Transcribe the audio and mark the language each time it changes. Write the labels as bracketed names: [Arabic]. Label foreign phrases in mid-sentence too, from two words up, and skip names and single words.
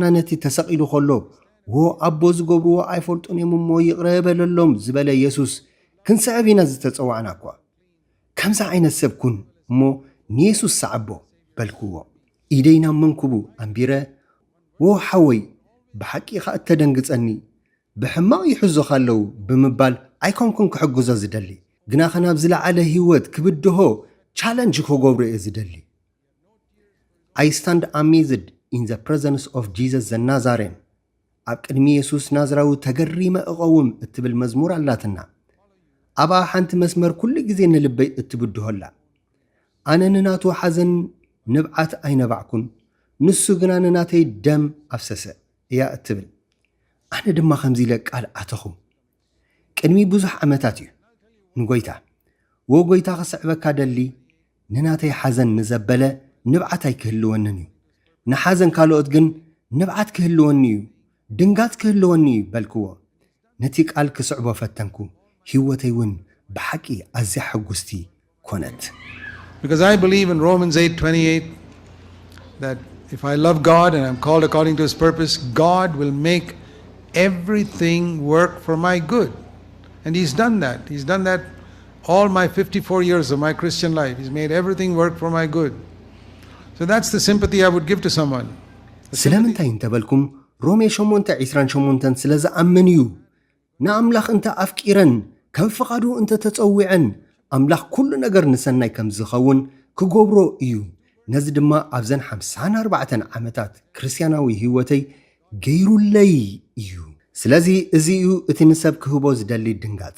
[Tigrinya] ነቲ ተሰቒሉ ከሎ ኣቦ ዝገብርዎ ኣይፈልጡን እዮም እሞ ይቕረበለሎም ዝበለ ኢየሱስ ክንስዕብ ኢና ዝተጸዋዕና እኳ ከምዛ ዓይነት ሰብ ኩን እሞ ንየሱስ ሰዓቦ በልክዎ ኢደይና መንኩቡ ኣንቢረ ሓወይ ብሓቂ ኢኻ እተደንግጸኒ ብሕማቕ ይሕዙኻ ኣለዉ ብምባል ኣይኮንኩን ክሕግዞ ዝደሊ ግና ኸናብ ዝለዓለ ህይወት ክብድሆ ቻለንጅ ክገብሮ እየ ዝደሊ [English] I stand amazed in the presence of Jesus the Nazarene [Tigrinya] ኣብ ቅድሚ ኢየሱስ ናዝራዊ ተገሪመ እቐውም እትብል መዝሙር ኣላትና ኣብኣ ሓንቲ መስመር ኩሉ ግዜ ንልበይ እትብድሆላ ኣነ ንናቱ ሓዘን ንብዓት ኣይነባዕኩን ንሱ ግና ንናተይ ደም ኣፍሰሰ እያ እትብል ኣነ ድማ ከምዚ ኢለ ቃል ኣተኹ ቅድሚ ብዙሕ ዓመታት እዩ ንጎይታ ጎይታ ክስዕበካ ደሊ ንናተይ ሓዘን ንዘበለ ንብዓት ኣይክህልወንን እዩ ንሓዘን ካልኦት ግን ንብዓት ክህልወኒ እዩ ድንጋጽ ክህልወኒ እዩ በልክዎ ነቲ ቃል ክስዕቦ ፈተንኩ ህይወተይ እውን ብሓቂ ኣዝያ ሕጉስቲ ኮነት [English] Because I believe in Romans 8:28 that if I love God and I'm called according to his purpose, God will make everything work for my good. And he's done that. He's done that all my 54 years of my Christian life. He's made everything work for my good. So that's the sympathy I would give to someone. [Tigrinya] ስለምንታይ እንተበልኩም ሮሜ 8:28 ስለ ዝኣምን እዩ ንኣምላኽ እንተ ኣፍቂረን ከም ፍቓዱ እንተ ተጸዊዐን ኣምላኽ ኩሉ ነገር ንሰናይ ከም ዝኸውን ክገብሮ እዩ ነዚ ድማ ኣብዘን 54 ዓመታት ክርስቲያናዊ ህይወተይ ገይሩለይ እዩ ስለዚ እዚ እዩ እቲ ንሰብ ክህቦ ዝደሊ ድንጋጽ